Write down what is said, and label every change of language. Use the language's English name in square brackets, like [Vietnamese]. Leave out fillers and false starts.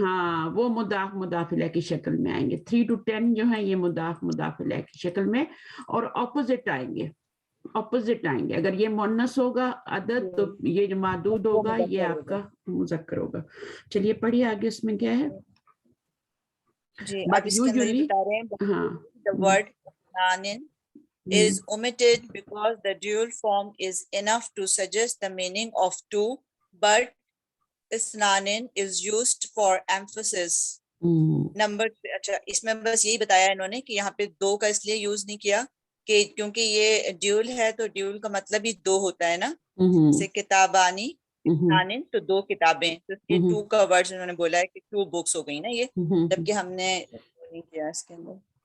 [Hindi] हाँ, वो मुदाफ मुदाफिला की शक्ल में आएंगे. 3 to 10 जो है ये मुदाफ मुदाफिला की शक्ल में, और ऑपोजिट आएंगे. ऑपोजिट आएंगे. अगर ये मुन्नस होगा अदद तो ये जो मादूद होगा ये आपका मुज़क्कर होगा. चलिए पढ़िए आगे, इसमें क्या है. जी, [English] But [Hindi] अब इसके अंदर ये [English] usually, [Hindi] बता रहे हैं हाँ, [English] the word nanin is omitted because the dual form is enough to suggest the meaning of two, but isnanin is used for emphasis. [Hindi] Number, अच्छा इसमें बस यही बताया इन्होंने कि यहाँ पे दो का इसलिए यूज नहीं किया कि क्योंकि ये ड्यूल है, तो ड्यूल का मतलब ही दो होता है ना. जैसे किताबानी नानिन तो दो किताबें, तो ये टू का वर्ड उन्होंने बोला है कि [English] two books [Hindi] हो गई ना ये, जबकि हमने नहीं किया इसके अंदर.